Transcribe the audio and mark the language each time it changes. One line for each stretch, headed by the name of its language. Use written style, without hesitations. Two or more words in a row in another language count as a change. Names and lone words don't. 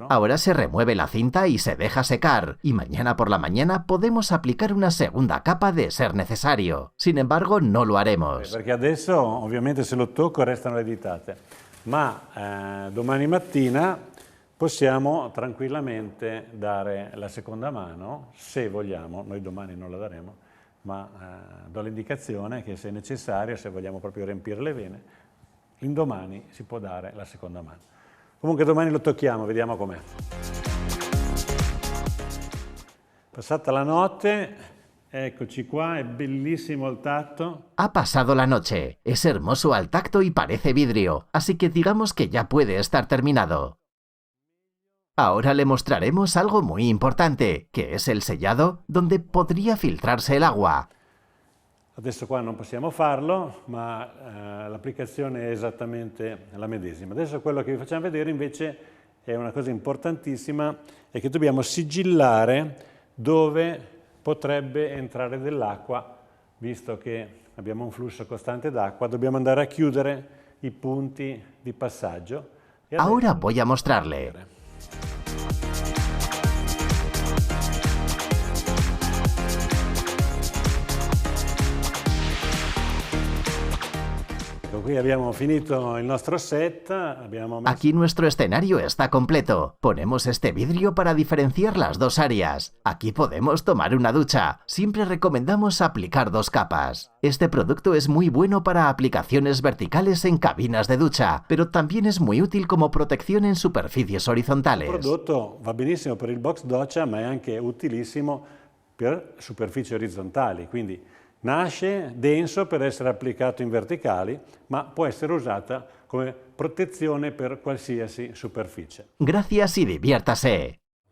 Spanish: Ahora se remueve la cinta y se deja secar, y mañana por la mañana podemos aplicar una segunda capa de ser necesario. Sin embargo, no lo haremos.
Italian: Perché adesso, ovviamente, se lo tocco restano le ditate, ma domani mattina possiamo tranquillamente dare la seconda mano, se vogliamo, noi domani non la daremo, ma do l'indicazione che se necessario, se vogliamo proprio riempire le vene, l'indomani si può dare la seconda mano. Comunque domani lo tocchiamo, vediamo com'è. Passata la notte, eccoci qua, è bellissimo il tacto.
Spanish: Ha pasado la noche, es hermoso al tacto y parece vidrio, así que digamos que ya puede estar terminado. Ahora le mostraremos algo muy importante, que es el sellado, donde podría filtrarse el agua.
Italian: Adesso qua non possiamo farlo, ma l'applicazione è esattamente la medesima. Adesso quello che vi facciamo vedere invece è una cosa importantissima, è che dobbiamo sigillare dove potrebbe entrare dell'acqua, visto che abbiamo un flusso costante d'acqua, dobbiamo andare a chiudere i punti di passaggio.
Spanish: Ahora voy a mostrarle.
Italian: Qui abbiamo finito il nostro set.
Spanish: Aquí nuestro escenario está completo. Ponemos este vidrio para diferenciar las dos áreas. Aquí podemos tomar una ducha. Siempre recomendamos aplicar 2 capas. Este producto es muy bueno para aplicaciones verticales en cabinas de ducha, pero también es muy útil como protección en superficies horizontales.
Italian: Il prodotto va benissimo per il box doccia, ma è anche utilissimo per superfici orizzontali, quindi nasce denso per essere applicato in verticali, ma può essere usata come protezione per qualsiasi superficie.
Spanish: Gracias y diviértase.